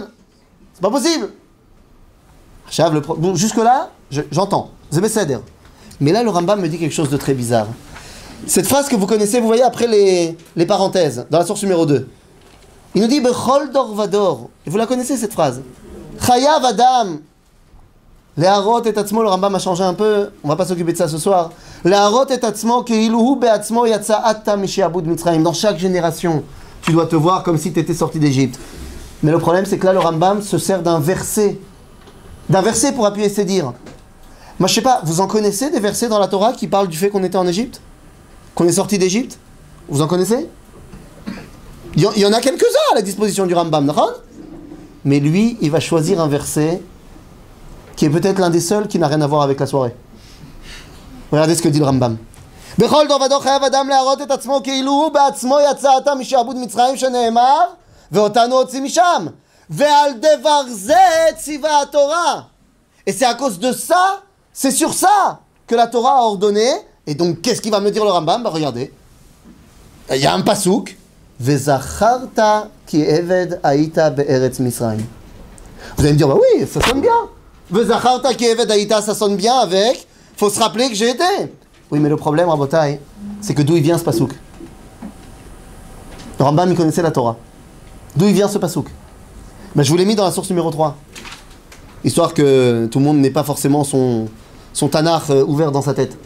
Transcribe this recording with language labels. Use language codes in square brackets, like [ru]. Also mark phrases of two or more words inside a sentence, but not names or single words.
[fr] C'est pas possible. Bon, jusque-là, j'entends. C'est Besséder. Mais là, le Rambam me dit quelque chose de très bizarre. Cette phrase que vous connaissez, vous voyez après les parenthèses, dans la source numéro 2. Il nous dit [he] בכל דור ודור. [fr] Et vous la connaissez cette phrase. [he] חייב אדם. להראות את עצמו, [fr] le Rambam a changé un peu, on va pas s'occuper de ça ce soir. [he] להראות את עצמו כאילו בעצמו יצא עתה משעבוד מצרים. [fr] Dans chaque génération, tu dois te voir comme si tu étais sorti d'Égypte. Mais le problème, c'est que là, le Rambam se sert d'un verset pour appuyer ses dires. Moi, je sais pas, vous en connaissez des versets dans la Torah qui parlent du fait qu'on était en Égypte? Qu'on est sorti d'Égypte? Vous en connaissez? Il y en a quelques-uns à la disposition du Rambam, d'accord? Mais lui, il va choisir un verset qui est peut-être l'un des seuls qui n'a rien à voir avec la soirée. Regardez ce que dit le Rambam. [he] בכל דור ודור חייב אדם להראות את עצמו כאילו בעצמו יצא עתה משעבוד מצרים שנאמר ואותנו הוציא משם ועל דבר זה ציוה תורה. [fr] Et c'est à cause de ça, c'est sur ça que la Torah a ordonné. Et donc, qu'est-ce qu'il va me dire le Rambam? Bah regardez. Il y a un pasouk. [he] וזכרת כי עבד היית בארץ מצרים. [fr] Vous allez me dire, bah oui, ça sonne bien. [he] וזכרת כי עבד היית, [fr] ça sonne bien avec. Faut se rappeler que j'ai été. Oui, mais le problème, Rabotai, c'est que d'où il vient ce pasouk? Le Rambam, il connaissait la Torah. D'où il vient ce pasouk? Ben, je vous l'ai mis dans la source numéro 3. Histoire que tout le monde n'ait pas forcément son Tanakh ouvert dans sa tête.